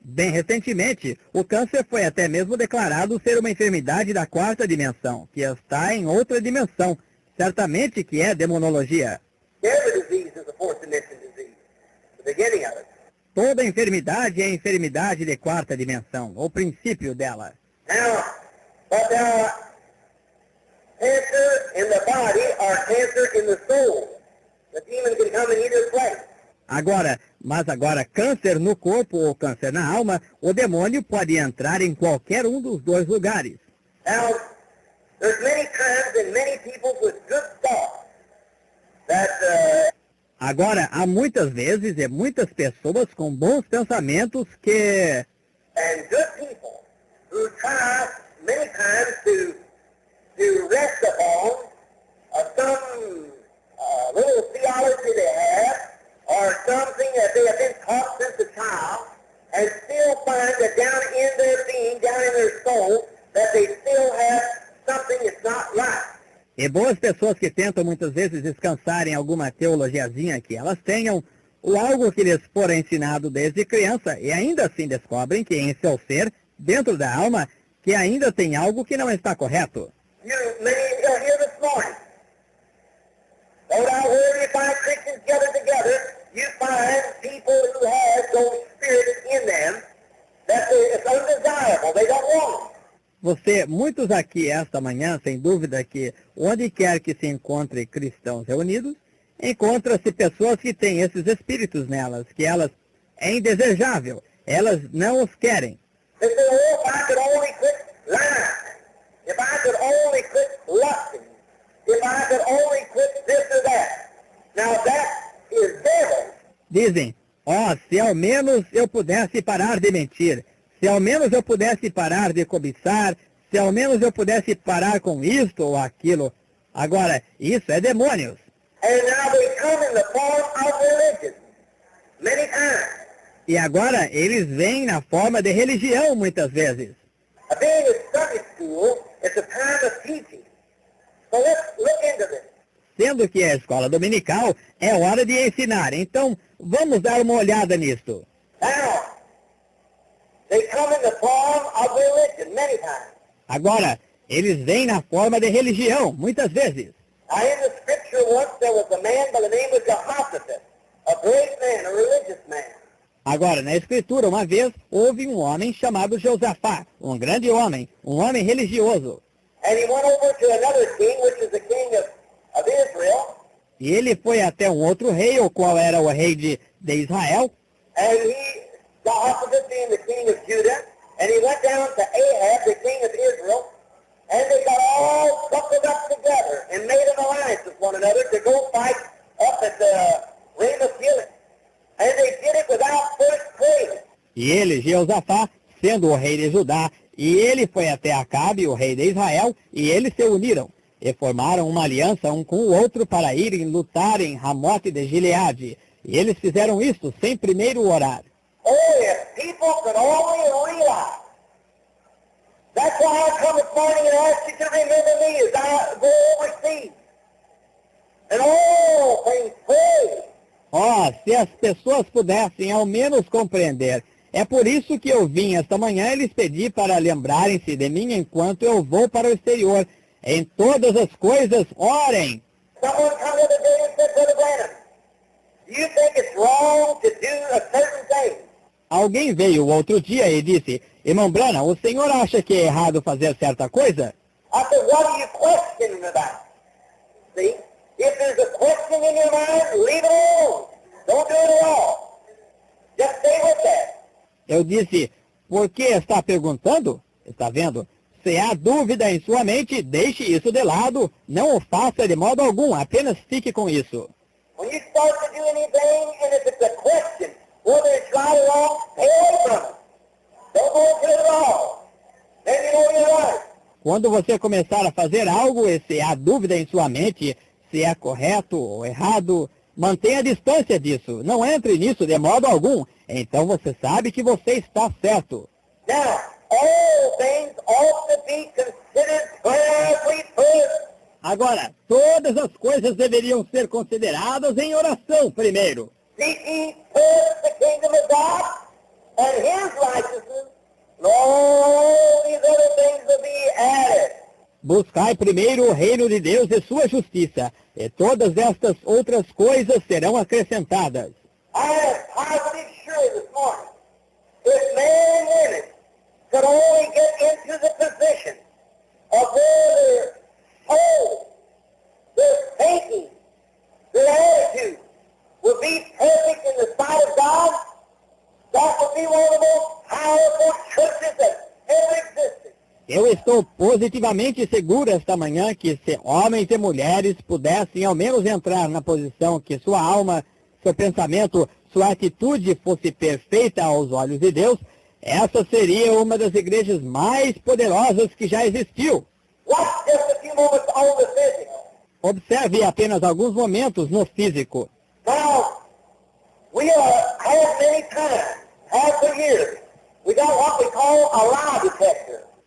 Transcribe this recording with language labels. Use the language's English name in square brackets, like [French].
[Portuguese] recentemente, o câncer foi até mesmo declarado ser uma enfermidade da quarta dimensão, que está em outra dimensão. Certamente que é demonologia. [English] Every disease is a fourth dimension disease, the beginning of it. [Portuguese] Toda enfermidade é enfermidade de quarta dimensão, o princípio dela. [English] Now, but cancer in the body or cancer in the soul. The demon can come in either place. [Portuguese] Mas agora, câncer no corpo ou câncer na alma, o demônio pode entrar em qualquer um dos dois lugares. [English] Now, there's many times and many people with good thoughts that [Portuguese] Agora, há muitas vezes e muitas pessoas com bons pensamentos que... [English] and good people who try many times to rest upon some little theology they have or something that they have been taught since a child and still find that down in their being, down in their soul, that they still have something that's not right. [Portuguese] E boas pessoas que tentam muitas vezes descansar em alguma teologiazinha que elas tenham, ou algo que lhes for ensinado desde criança, e ainda assim descobrem que em seu ser, dentro da alma, que ainda tem algo que não está correto. [English] You're here this morning. No doubt wherever you find Christians gathered together, you find people who have those spirits in them that it's undesirable. They don't want them. [Portuguese] Muitos aqui esta manhã, sem dúvida que onde quer que se encontre cristãos reunidos, encontra-se pessoas que têm esses espíritos nelas, que elas é indesejável, elas não os querem. [English] They say, oh, if I could only quit lying, if I could only quit lusting, if I could only quit this or that. Now that is devil. [Portuguese] Dizem, se ao menos eu pudesse parar de mentir, se ao menos eu pudesse parar de cobiçar, se ao menos eu pudesse parar com isto ou aquilo. Agora, isso é demônios. [English] And now they come in the form of religion, many times. [Portuguese] E agora eles vêm na forma de religião muitas vezes. [English] Being in Sunday school, it's a time of teaching. So let's look into this. [Portuguese] Sendo que a escola dominical é hora de ensinar. Então, vamos dar uma olhada nisto. [English] Now, they come in the form of religion many times. [Portuguese] Agora, eles vêm na forma de religião, muitas vezes. [English] Now, in the scripture once there was a man by the name of Jehoshaphat, a great man, a religious man. [Portuguese] Agora, na Escritura, uma vez, houve um homem chamado Josafá, um grande homem, um homem religioso. [English] And he went over to another king, which is the king of Israel. [Portuguese] E ele foi até um outro rei, o qual era o rei de Israel. [English] And Jehoshaphat being the king of Judah, and he went down to Ahab, the king of Israel, and they got all buckled up together and made an alliance with one another to go fight up at the Ramoth Gilead. And they did it without first praying. [Portuguese] E ele, Jeosafá, sendo o rei de Judá, e ele foi até Acabe, o rei de Israel, e eles se uniram, e formaram uma aliança um com o outro para irem lutar em Ramote de Gileade. E eles fizeram isso sem primeiro orar. [English] Oh, if people could only realize. That's why I come this morning and ask you to remember me as I go overseas. And all things pray. [Portuguese] Se as pessoas pudessem ao menos compreender. É por isso que eu vim esta manhã e lhes pedi para lembrarem-se de mim enquanto eu vou para o exterior. Em todas as coisas, orem. [English] Someone come the other day and said, Brother Branham, do you think it's wrong to do a certain thing? [Portuguese] Alguém veio outro dia e disse, Irmão Branham, o senhor acha que é errado fazer certa coisa? [English] I said, what are you questioning about? See? If there's a question in your mind, leave it alone. Don't do it at all. Just stay with that. [Portuguese] Eu disse, por que está perguntando? Está vendo? Se há dúvida em sua mente, deixe isso de lado. Não o faça de modo algum, apenas fique com isso. [English] When you start to do anything, and if it's a question, whether it's right or wrong, stay away from it. Don't go into it at all. Then you know you're right. [Portuguese] Quando você começar a fazer algo e se há dúvida em sua mente, se é correto ou errado, mantenha a distância disso. Não entre nisso de modo algum. Então você sabe que você está certo. [English] Now, all things ought to be considered prayerfully first. [Portuguese] Agora, todas as coisas deveriam ser consideradas em oração primeiro. [English] Seek ye first the kingdom of God and his righteousness, and all these other things will be added. [Portuguese] Buscai primeiro o reino de Deus e sua justiça, e todas estas outras coisas serão acrescentadas. [English] I am positive sure this morning, if men and women could only get into the position of where their soul, their thinking, their attitude will be perfect in the sight of God, that would be one of the most powerful churches that ever existed. [Portuguese] Eu estou positivamente seguro esta manhã que se homens e mulheres pudessem ao menos entrar na posição que sua alma, seu pensamento, sua atitude fosse perfeita aos olhos de Deus, essa seria uma das igrejas mais poderosas que já existiu. [English] Watch just a few moments on the physical. [Portuguese] Observe apenas alguns momentos no físico. [English] Now, we have many times, half a year, we got what we call a lie detector.